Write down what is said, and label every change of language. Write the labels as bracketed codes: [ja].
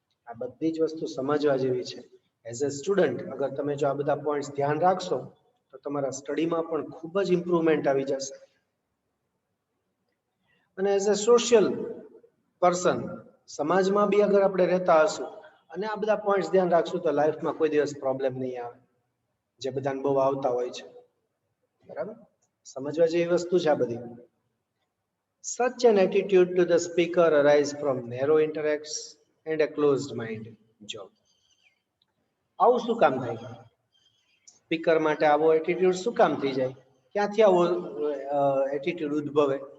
[gu] આ બધી જ વસ્તુ સમજવા જેવી છે. [en] as a student [gu] અગર તમે જો આ બધા પોઈન્ટ્સ ધ્યાન રાખશો તો તમારા સ્ટડીમાં પણ ખૂબ જ ઇમ્પ્રુવમેન્ટ આવી જશે. અને [en] as a social person, [gu] સમાજમાં બી અગર આપણે રહેતા હશું અને આ બધા પોઈન્ટ્સ ધ્યાન રાખશું તો લાઈફમાં કોઈ દિવસ પ્રોબ્લેમ નહીં આવે, જે બધાને બહુ આવતા હોય છે. બરાબર? સમજવા જેવી વસ્તુ છે આ બધી. [en] Such an attitude to the speaker arises from narrow interests and a closed mind. [gu] જો આવું શું કામ થાય? સ્પીકર માટે આવો એટીટ્યુડ શું કામ થઈ જાય? ક્યાંથી આવો એટીટ્યુડ ઉદ્ભવે?